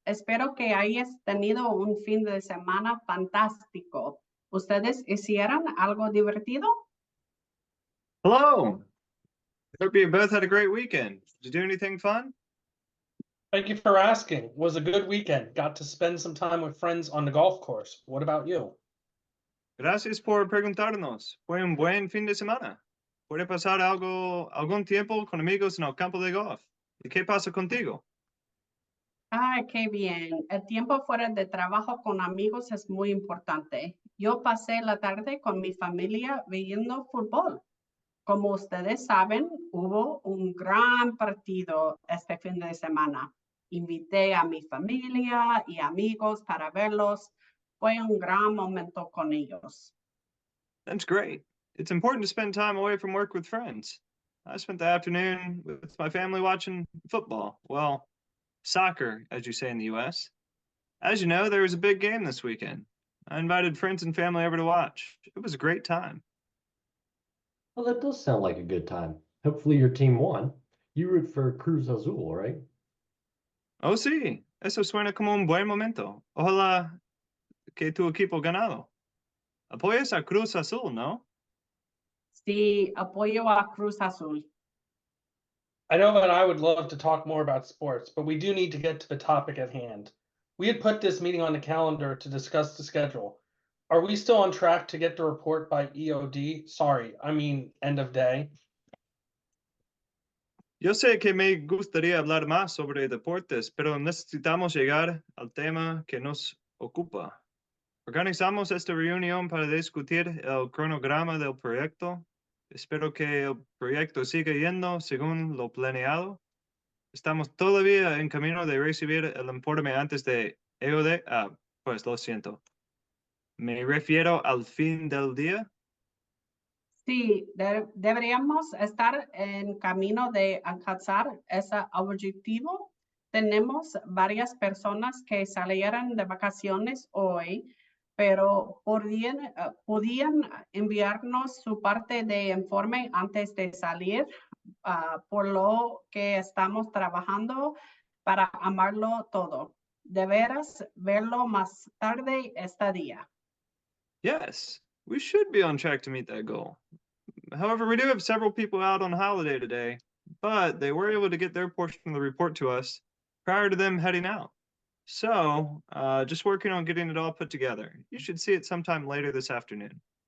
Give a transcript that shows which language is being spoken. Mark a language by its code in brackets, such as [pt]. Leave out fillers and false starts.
[es] Espero que hayas tenido un fin de semana fantástico. ¿Ustedes hicieron algo divertido? [en] Hello. Hope you both had a great weekend. Did you do anything fun? Thank you for asking. Was a good weekend. Got to spend some time with friends on the golf course. What about you? [es] Gracias por preguntarnos. Fue un buen fin de semana. ¿Puede pasar algún tiempo con amigos en el campo de golf? ¿Y qué pasa contigo? Ay, qué bien. El tiempo fuera de trabajo con amigos es muy importante. Yo pasé la tarde con mi familia viendo fútbol. Como ustedes saben, hubo un gran partido este fin de semana. Invité a mi familia y amigos para verlos. Fue un gran momento con ellos. [en] That's great. It's important to spend time away from work with friends. I spent the afternoon with my family watching football. Well, soccer, as you say in the US. As you know, there was a big game this weekend. I invited friends and family over to watch. It was a great time. Well, that does sound like a good time. Hopefully your team won. You root for Cruz Azul, right? [es] Oh, sí, eso suena como un buen momento. Ojalá que tu equipo ganado. Apoyas a Cruz Azul, ¿no? Sí, apoyo a Cruz Azul. [en] I know that I would love to talk more about sports, but we do need to get to the topic at hand. We had put this meeting on the calendar to discuss the schedule. Are we still on track to get the report by EOD? Sorry, I mean end of day. [es] Yo sé que me gustaría hablar más sobre deportes, pero necesitamos llegar al tema que nos ocupa. Organizamos esta reunión para discutir el cronograma del proyecto. Espero que el proyecto siga yendo según lo planeado. Estamos todavía en camino de recibir el informe antes de EOD. Pues lo siento. Me refiero al fin del día. Sí, deberíamos estar en camino de alcanzar ese objetivo. Tenemos varias personas que salieron de vacaciones hoy, pero podían enviarnos su parte de informe antes de salir, por lo que estamos trabajando para amarlo todo. Deberás verlo más tarde este día. [en] Yes, we should be on track to meet that goal. However, we do have several people out on holiday today, but they were able to get their portion of the report to us prior to them heading out. So, just working on getting it all put together. You should see it sometime later this afternoon.